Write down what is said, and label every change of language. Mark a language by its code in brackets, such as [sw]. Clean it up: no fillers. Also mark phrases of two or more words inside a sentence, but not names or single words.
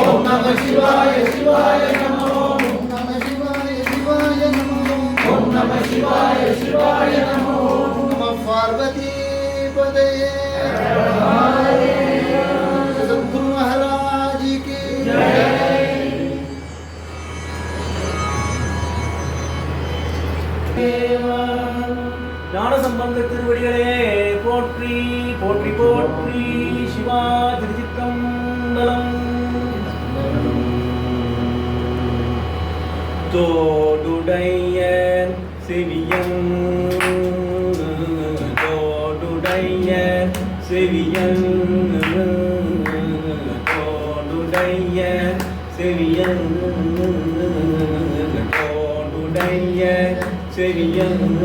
[sa] नमः शिवाय शिवाय नमो। ॐ नमः शिवाय शिवाय नमो. ॐ नमः शिवाय शिवाय नमो. नमः पार्वती पतये. [hi] सद्गुरु महाराज की जय. [ta] ஞான சம்பந்த திருவடிகளே போற்றி போற்றி போற்றி. சிவா திருச்சிற்றம்பலம். தோடுடைய செவியன் தோடுடைய செவியன் தோடுடைய செவியன் தோடுடைய செவியன்